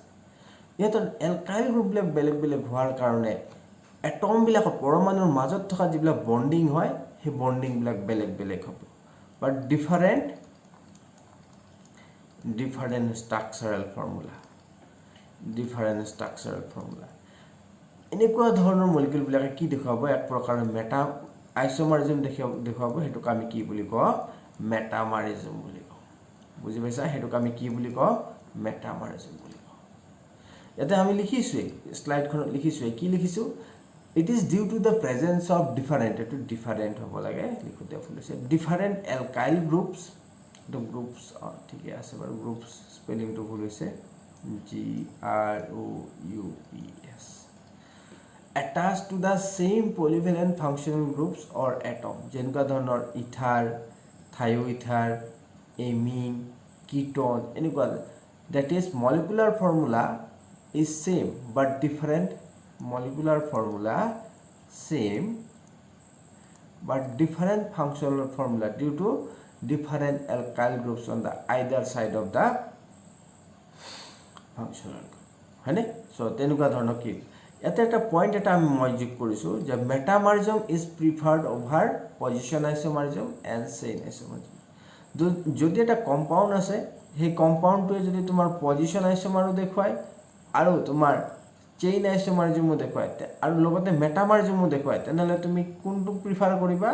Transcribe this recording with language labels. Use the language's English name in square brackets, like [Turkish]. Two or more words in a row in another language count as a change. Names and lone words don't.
[Assamese] ইহঁতৰ এলকাইল গ্ৰুপবিলাক বেলেগ বেলেগ হোৱাৰ কাৰণে এটমবিলাকৰ পৰমাণুৰ মাজত থকা যিবিলাক বণ্ডিং হয় সেই বণ্ডিংবিলাক বেলেগ বেলেগ হ'ব, [English] but different structural formula, [Assamese] এনেকুৱা ধৰণৰ মলিকিউলবিলাকে কি দেখুৱাব, এক প্ৰকাৰৰ [English] meta isomerism [Assamese] দেখুৱাব। সেইটোক আমি কি বুলি কওঁ, মেটামাৰিজম বুলি কওঁ। বুজি পাইছা? সেইটোক আমি কি বুলি কওঁ, মেটামাৰিজম বুলি কওঁ। ইয়াতে আমি লিখিছোৱেই, শ্লাইডখনত লিখিছোৱেই, কি লিখিছোঁ, [English] it is due to the presence of different, [Assamese] এইটো ডিফাৰেণ্ট হ'ব লাগে, লিখোঁতে ভুল হৈছে, [English] different alkyl groups, এইটো গ্ৰুপছ, [Assamese] ঠিকে আছে বাৰু, [English] গ্ৰুপছ স্পেলিংটো [Assamese] ভুল হৈছে, [English] GROUPS, attached to the same polyvalent functional groups or atom, [Assamese] যেনেকুৱা ধৰণৰ ইথাৰ, থাইওইথাৰ, এমিন, কিটন, এনেকুৱা, [English] that is molecular formula is same but different, molecular formula same but different functional formula due to different alkyl groups on the either side of the functional group, [Assamese] হয়নে? সো তেনেকুৱা ধৰণৰ কি ইয়াতে এটা পইণ্ট এটা মই যোগ কৰিছোঁ যে [English] metamerism is preferred over position isomerism and chain isomerism. [Assamese] যদি এটা কম্পাউণ্ড আছে, সেই কম্পাউণ্ডটোৱে যদি তোমাৰ [English] position isomer [Assamese] দেখুৱায় আৰু তোমাৰ চেইন আইচোমাৰিজমো দেখুৱায় আৰু লগতে মেটামাৰিজমো দেখুৱায়, তেনেহ'লে তুমি কোনটো প্ৰিফাৰ কৰিবা?